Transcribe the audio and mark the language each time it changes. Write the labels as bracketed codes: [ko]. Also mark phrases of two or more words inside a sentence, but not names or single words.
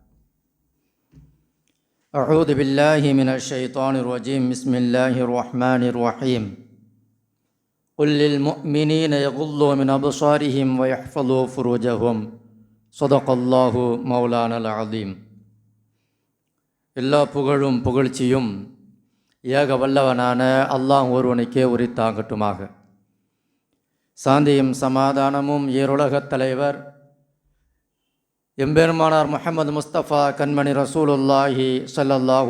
[ar] أعوذ بالله من الشيطان الرجيم. بسم الله الرحمن الرحيم. قل للمؤمنين يغضوا من أبصارهم ويحفظوا فروجهم صدق الله مولانا العظيم. [ta] எல்லா புகழும் புகழ்ச்சியும் ஏக வல்லவனான அல்லாஹ் ஒருவனுக்கே உரித்தாகட்டுமாக. சாந்தியும் சமாதானமும் ஏருலகத் தலைவர் எம்பெருமானார் முஹம்மது முஸ்தபா கண்மணி [ar] رسول الله صلى الله